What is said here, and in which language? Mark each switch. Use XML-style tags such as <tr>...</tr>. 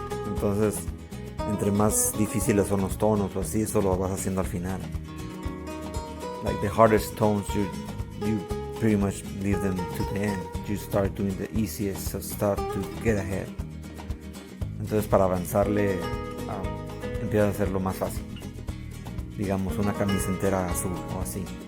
<es>Entonces entre más difíciles son los tonos o así, eso lo vas haciendo al final.</es> <en>Like the hardest tones, you pretty much leave them to the end. You start doing the easiest stuff to get ahead.</en> <es>Entonces para avanzarle, empiezas a hacerlo más fácil. Digamos una camisa entera azul o así.</es>